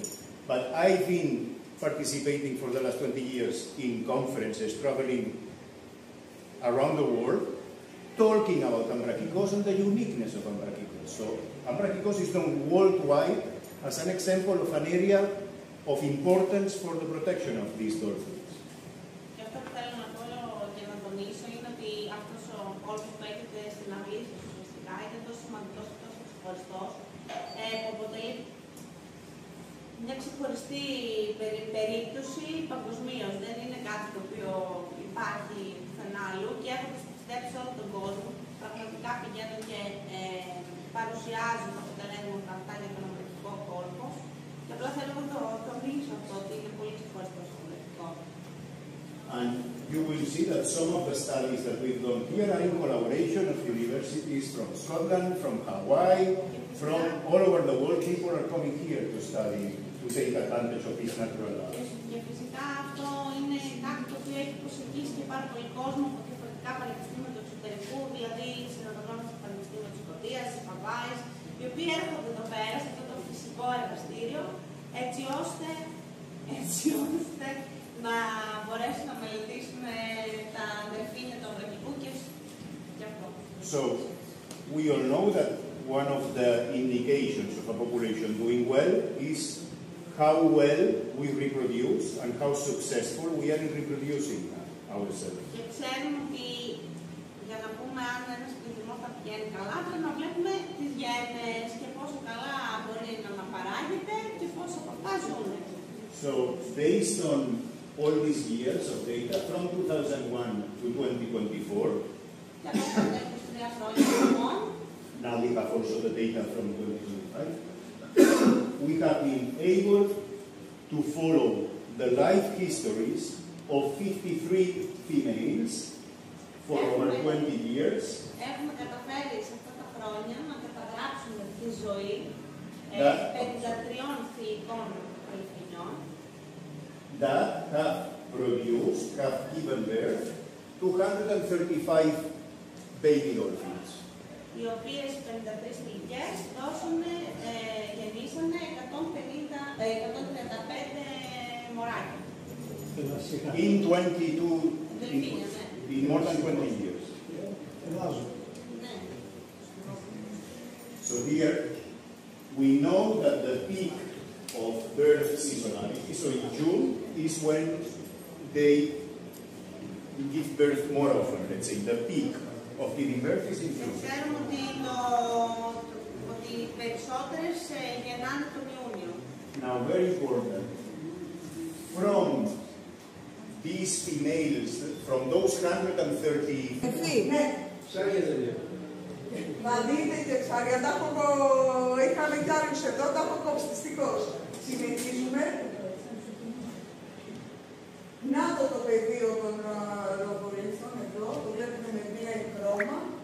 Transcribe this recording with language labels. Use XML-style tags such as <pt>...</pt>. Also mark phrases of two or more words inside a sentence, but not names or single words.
<en>But I've been participating for the last 20 years in conferences, traveling around the world, talking about Ambrachikos and the uniqueness of Ambrachikos. So Ambrachikos is known worldwide as an example of an area of importance for the protection of these dolphins.</en> <el>Και αυτό που θέλω να πω και να τονίσω είναι ότι αυτός ο κόλπος που έχετε στην αυλή σας ουσιαστικά είναι τόσο σημαντικός και τόσο ξεχωριστός, που αποτελεί μια ξεχωριστή περίπτωση παγκοσμίως. Δεν είναι κάτι το οποίο υπάρχει πουθενά αλλού και έχοντας ταξιδέψει σε όλο τον κόσμο, πραγματικά πηγαίνουν και παρουσιάζουν τα αποτελέσματα αυτά για τον αμβρακικό κόλπο. Και απλά θέλω να το τονίσω αυτό ότι είναι πολύ ξεχωριστό στο αμβρακικό.</el> <en>you will see that some of the studies that we've done here are in collaboration of universities from Scotland, from Hawaii, from all over the world. People are coming here to study, to take advantage of these natural labs.</en> <el>Και φυσικά αυτό είναι κάτι το οποίο έχει προσεγγίσει και πάρα πολύ κόσμο από διαφορετικά πανεπιστήμια του εξωτερικού, δηλαδή συνοδογράμματα του Πανεπιστήμιου της Σκωτίας, της Χαβάης, οι οποίοι έρχονται εδώ πέρα, σε αυτό το φυσικό εργαστήριο, έτσι ώστε να μπορέσουν να μελετήσουν τα δελφίνια του Αμβρακικού και αυτό.</el> <en>So, we all know that one of the indications of a population doing well is how well we reproduce and how successful we are in reproducing ourselves.</en> <el>Και ξέρουμε ότι για να πούμε αν ένας πληθυσμός θα πηγαίνει καλά, πρέπει να βλέπουμε τις γέννες και πόσο καλά μπορεί να αναπαράγεται και πόσο από αυτά ζουν.</el> <en>So, based on all these years of data from 2001 to 2024,</en> <el>Και από τα 23 χρόνια λοιπόν,</el> <en>now we have also the data from 2025, we have been able to follow the life histories of 53 females for over 20 years.</en> <el>Έχουμε καταφέρει σε αυτά τα χρόνια να καταγράψουμε τη ζωή 53 θηλυκών αληθινιών</el> <en>that have produced, have given birth 235 baby dolphins.</en> <el>οι οποίες 53 θηλυκές γεννήσανε 135 μωράκια.</el> <en>In 22, in more than 20 years. So here, we know that the peak of birth seasonality, so in June, is when they give birth more often. Let's say the peak of giving birth is in June. Ξέρουμε ότι οι περισσότερες γεννάνε τον Ιούνιο. Now, very important, from these females, from those 130...</en> <el>Να δείτε και ψάρια, είχαμε κι άλλους εδώ, τα έχω κόψει δυστυχώς. Συνεχίζουμε. Να το πεδίο των ροβολιστών εδώ, το βλέπετε με μπλε χρώμα.</el>